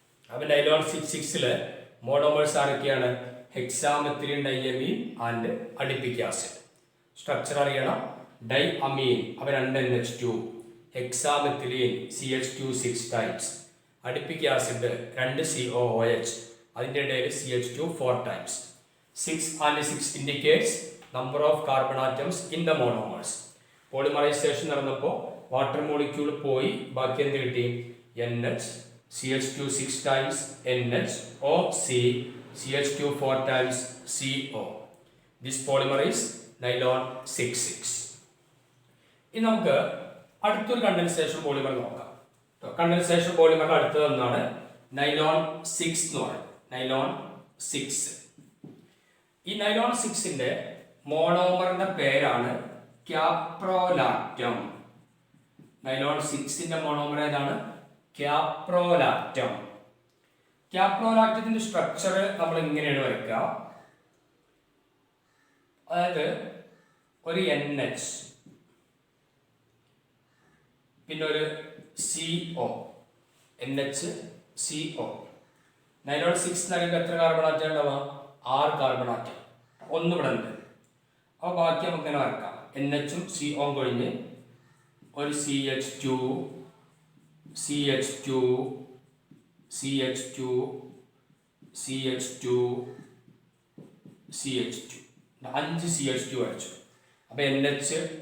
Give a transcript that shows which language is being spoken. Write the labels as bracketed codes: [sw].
[ml] അപ്പൊ nylon 6 monomers ആരൊക്കെയാണ്? ഹെക്സാമെത്തിലീൻ ഡൈഅമീൻ and adipic acid. Structure അറിയണം. ഡൈ അമീൻ അവ 2 NH2, ഹെക്സാമെത്തിലീൻ CH2 6 times, adipic acid 2 COOH, അതിൻ്റെ ഇടയിൽ CH2 4 times. [en] 6 and 6 indicates number of carbon atoms in the monomers. [ml] Polymerisation നടന്നപ്പോൾ water molecule പോയി, ബാക്കി എന്ത് കിട്ടി? NH CH2 6 times NH OC CH2 4 times CO. [en] This polymer is nylon 6. [ml] ഇനി നമുക്ക് അടുത്തൊരു കണ്ടൻസേഷൻ പോളിമർ നോക്കാം. കണ്ടൻസേഷൻ പോളിമർ അടുത്തത് ഒന്നാണ് നൈലോൺ 6 എന്ന് പറയുന്നത്. നൈലോൺ 6. ഈ നൈലോൺ 6ന്റെ മോണോമറിന്റെ പേരാണ് ക്യാപ്രോലാക്റ്റം. നൈലോൺ 6ന്റെ മോണോമർ ഏതാണ്? ക്യാപ്രോലാക്റ്റം. ക്യാപ്രോലാക്റ്റത്തിന്റെ സ്ട്രക്ചർ നമ്മൾ ഇങ്ങനെയാണ് വരയ്ക്കുക. അതായത് ഒരു NH പിന്നെ ഒരു CO, NH CO. നൈലോൺ 6 നൽകുമ്പോൾ എത്ര കാർബൺ ആറ്റം ഉണ്ടാവുക? 6 കാർബൺ ആറ്റം. ഒന്ന് ഇവിടെ ഉണ്ട്. അപ്പോൾ ബാക്കി നമുക്ക് ഇങ്ങനെ വരക്കാം. NHഉം CO കഴിഞ്ഞ് ഒരു CH2 CH2 CH2 CH2 CH2 5 CH2 വരച്ചു. അപ്പോൾ NH